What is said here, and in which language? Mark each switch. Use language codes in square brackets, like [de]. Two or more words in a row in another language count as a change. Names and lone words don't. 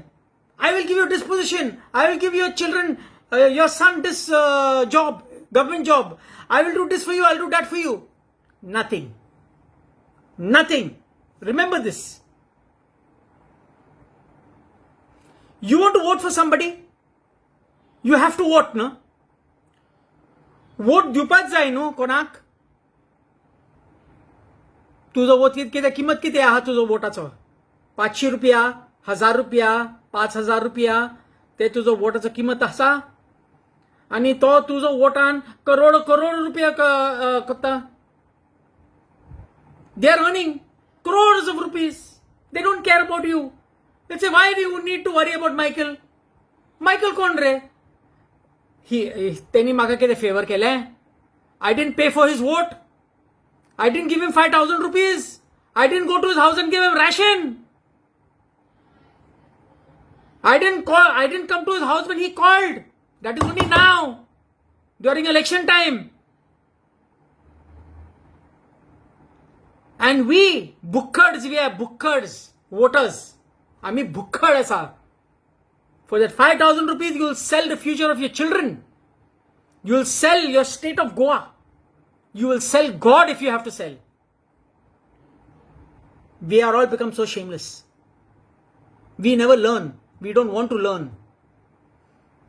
[en] I will give you this position. I will give your children, your son this job, government job. I will do this for you. I will do that for you. Nothing. Nothing. Remember this. You want to vote for somebody? You have to vote, no? [kok] वोट दिवपाच जाय न्हू कोणाक? तुजो वोट किंमत किती आहा तुजो वोटाचो? 500 रुपया, 1000 रुपया, 5000 रुपया, ते तुजो वोटाचो किंमत आसा? आणि तो तुजो वोटान करोड रुपया करता. [en] They are earning crores of rupees. They don't care about you. They say, why do you need to worry about Michael? [kok] Michael कोण रे? त्यांनी म्हाका कितें फेवर केलें? [en] I didn't pay for his vote. I didn't give him 5,000 rupees. I didn't go to his house and give him ration. I didn't come to his house when he called. That is only now, during election time. And we are bukkards, voters. [kok] आम्ही भुक्कड आसा. [en] For that 5,000 rupees, you will sell the future of your children. You will sell your state of Goa. You will sell God if you have to sell. We are all become so shameless. We never learn. We don't want to learn.